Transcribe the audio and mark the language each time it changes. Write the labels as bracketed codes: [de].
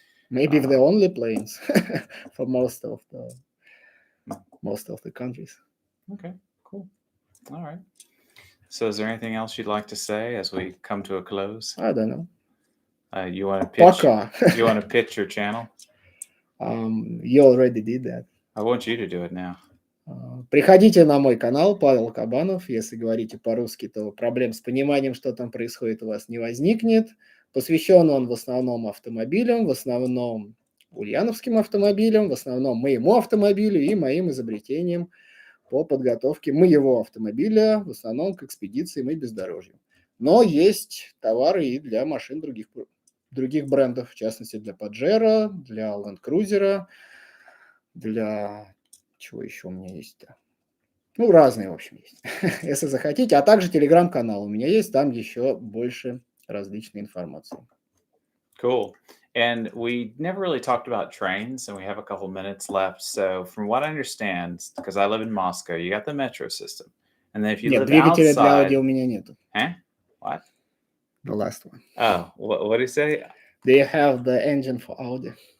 [en] Maybe the only planes for most of the countries. Okay, cool. All right. So is there anything else you'd like to say as we come to a close? I don't know. You want to pitch? [ru] Пока. [en] You want to pitch your channel? You already did that. I want you to do it now. [ru] Приходите на мой канал Павел Кабанов. Если говорите по-русски, то проблем с пониманием, что там происходит, у вас не возникнет. Посвящен он в основном автомобилям, в основном ульяновским автомобилям, в основном моему автомобилю и моим изобретениям по подготовке моего автомобиля, в основном к экспедициям и бездорожью. Но есть товары и для машин других брендов, в частности для Pajero, для Land Cruiser, для... Чего еще у меня есть-то? Ну, разные, в общем, есть, если захотите. А также телеграм-канал у меня есть, там еще больше различной информации. [en] Cool. And we never really talked about trains, and we have a couple minutes left. So from what I understand, because I live in Moscow, you got the metro system. And then if you [ru] Нет, [en] live [ru] двигателя [en] outside... [ru] для аудио у меня нету. [en] What? The last one. Oh, what do you say? They have the engine for audio.